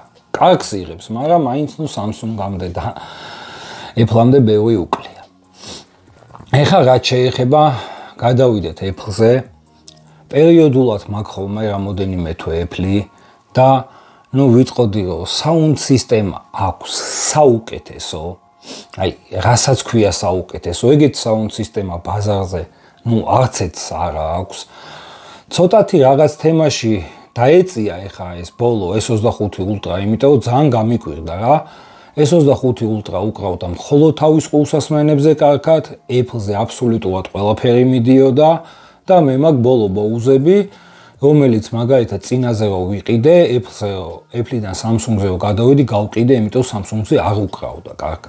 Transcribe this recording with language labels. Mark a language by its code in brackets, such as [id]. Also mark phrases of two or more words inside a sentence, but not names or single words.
[ka] კარგს იღებს, მაგრამ მაინც Samsung-ამდე და Apple-ამდე ბევრი უკლია. ეხლა რაც შეეხება, გადავიდეთ Apple-ზე. პერიოდულად მაქვს ხოლმე რამოდენიმე თვე Apple-ი და ვიტყოდი რომ [en] sound system [ka] აქვს საუკეთესო. აი, რასაც ქვია საუკეთესო, ეგეთ [en] sound system- [ka] ა ბაზარზე არცეთს არ აქვს. ცოტათი რაღაც თემაში დაეწია ეხა ეს ბოლო S25 Ultra, იმიტომ რომ ძალიან გამიკვირდა რა. S25 Ultra უკრავდა მხოლოდ თავის ყულსასმენებზე კარგად, Apple-ზე აბსოლუტურად ყველაფერი მიდიოდა და მე მაქვს ბოლო ბოუზები, რომელიც მაგალითად წინაზე რო ვიყიდე, Apple-დან Samsung-ზე რო გადავედი, გავყიდე, იმიტომ Samsung-ზე არ უკრავდა კარგად.